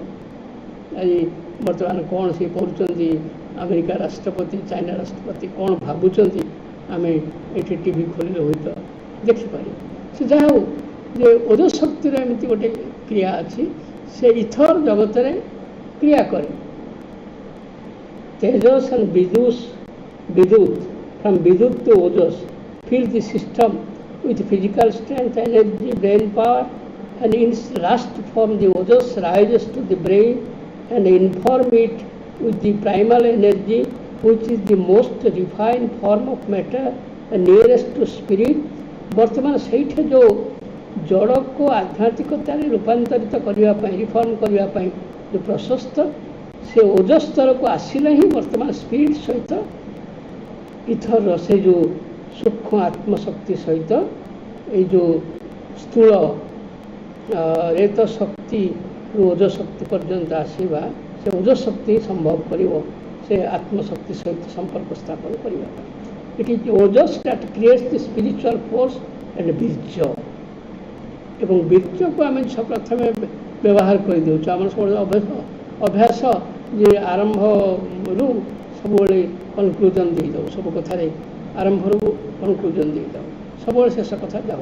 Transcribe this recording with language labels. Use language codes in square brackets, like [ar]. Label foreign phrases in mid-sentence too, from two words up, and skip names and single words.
[or] ଆଜି ବର୍ତ୍ତମାନ କ'ଣ ସେ କରୁଛନ୍ତି, ଆମେରିକା ରାଷ୍ଟ୍ରପତି, ଚାଇନା ରାଷ୍ଟ୍ରପତି କ'ଣ ଭାବୁଛନ୍ତି, ଆମେ ଏଠି ଟିଭି ଖୋଲିଲେ ହୁଏତ ଦେଖିପାରିବୁ। ସେ ଯାହା ହଉ, ଯେ ଓଜ ଶକ୍ତିର ଏମିତି ଗୋଟେ କ୍ରିୟା ଅଛି, ସେ ଇଥର ଜଗତରେ କ୍ରିୟା କରେ। [en] Tejas and Vidut, from Vidut to Ojas, fill the system with physical strength, energy, brain power, and in its last form the Ojas rises to the brain and inform it with the primal energy, which is the most refined form of matter and nearest to spirit. [or] ବର୍ତ୍ତମାନ ସେଇଠି ଯେଉଁ ଜଡ଼କୁ ଆଧ୍ୟାତ୍ମିକତାରେ ରୂପାନ୍ତରିତ କରିବା ପାଇଁ, ରିଫର୍ମ କରିବା ପାଇଁ ଯେଉଁ ପ୍ରଶସ୍ତ, ସେ ଓଜସ୍ ସ୍ତରକୁ ଆସିଲେ ହିଁ ବର୍ତ୍ତମାନ ସ୍ପିରିଟ୍ ସହିତ ଇଥରର ସେ ଯେଉଁ ସୂକ୍ଷ୍ମ ଆତ୍ମଶକ୍ତି ସହିତ ଏଇ ଯେଉଁ ସ୍ଥୂଳ ରେତ ଶକ୍ତିରୁ ଓଜସ୍ ଶକ୍ତି ପର୍ଯ୍ୟନ୍ତ ଆସିବା, ସେ ଓଜସ୍ ଶକ୍ତି ସମ୍ଭବ କରିବ ସେ ଆତ୍ମଶକ୍ତି ସହିତ ସମ୍ପର୍କ ସ୍ଥାପନ କରିବା ପାଇଁ। [en] It is the ojas that creates the spiritual force and ବୀର୍ଯ୍ୟ। [or] ଏବଂ ବୀର୍ଯ୍ୟକୁ ଆମେ ପ୍ରଥମେ ବ୍ୟବହାର କରିଦେଉଛୁ। ଆମର ସବୁବେଳେ ଅଭ୍ୟାସ ଯେ ଆରମ୍ଭରୁ ସବୁବେଳେ କନକ୍ଲୁଜନ୍ ଦେଇଦେଉ, ସବୁ କଥାରେ ଆରମ୍ଭରୁ କନକ୍ଲୁଜନ୍ ଦେଇଦେଉ, ସବୁବେଳେ ଶେଷ କଥା ଯାଉ।